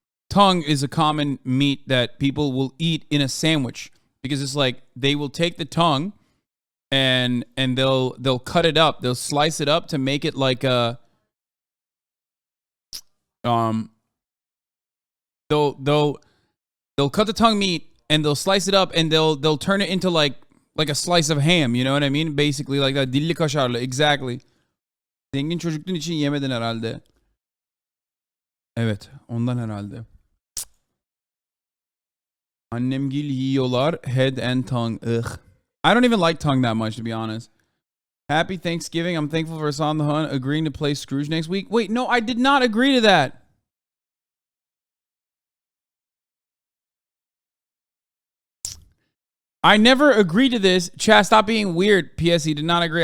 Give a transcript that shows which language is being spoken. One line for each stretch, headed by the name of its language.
English: Tongue is a common meat that people will eat in a sandwich because it's like they will take the tongue and they'll cut it up, they'll slice it up to make it like a they'll cut the tongue meat and they'll slice it up and they'll turn it into like a slice of ham, you know what I mean? Basically like that, dilli kaşarlı, exactly.
Turkish: Zengin çocukluğun için yemedin herhalde. Evet, ondan herhalde. Annemgil yiyorlar
English: head and tongue. Ugh. I don't even like tongue that much, to be honest. Happy Thanksgiving. I'm thankful for Hasan the Hunt agreeing to play Scrooge next week. Wait, no, I did not agree to that. I never agreed to this. Chat, stop being weird. P.S. He did not agree.